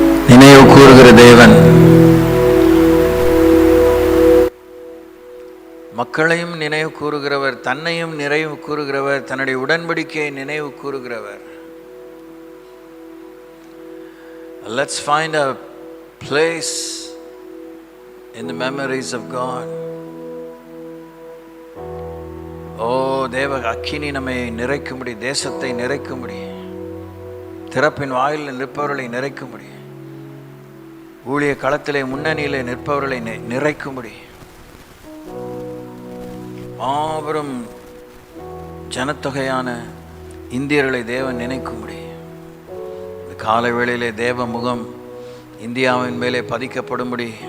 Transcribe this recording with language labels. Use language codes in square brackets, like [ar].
[ta] நினைவு கூறுகிற தேவன் மக்களையும் நினைவு கூறுகிறவர், தன்னையும் நிறைவு கூறுகிறவர், தன்னுடைய உடன்படிக்கையை நினைவு கூறுகிறவர். [en] Let's find a place in the memories of God. [ta] ஓ தேவ அக்கினி நம்மை நிறைக்கும்படி, தேசத்தை நிறைக்கும்படி, திறப்பின் வாயிலில் நிற்பவர்களை நிறைக்கும்படி, ஊழிய களத்திலே முன்னணியிலே நிற்பவர்களை நிறைக்கும்படி, மாபெரும் ஜனத்தொகையான இந்தியர்களை தேவன் நினைக்கும்படி, காலை வேளையிலே தேவ முகம் இந்தியாவின் மேலே பதிக்கப்படும்படி.